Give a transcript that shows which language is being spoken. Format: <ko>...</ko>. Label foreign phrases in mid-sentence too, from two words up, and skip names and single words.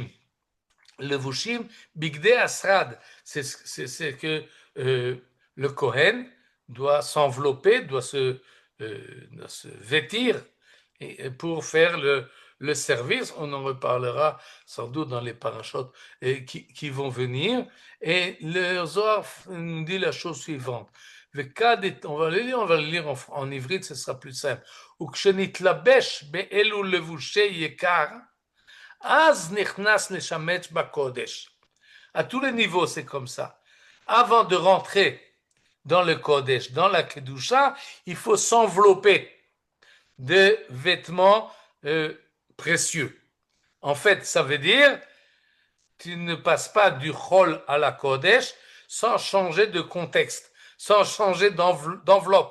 <fr>Levushim,</fr> <he>בגדי שרד,</he> <fr>c'est que le Kohen doit s'envelopper, doit se vêtir pour faire le service. On en reparlera sans doute dans les parachutes qui vont venir. Et le Zohar nous dit la chose suivante. On va le lire en ivrite, ce sera plus simple.</fr> <he>וכשנתלבש באלו לבושי יקר, אז נכנס לשמש בקודש.</he> <fr>À tous les niveaux, c'est comme ça. Avant de rentrer dans le Kodesh, dans la Kedusha, il faut s'envelopper de vêtements précieux. En fait, ça veut dire tu ne passes pas du Chol à la Kodesh sans changer de contexte, sans changer d'enveloppe.</fr>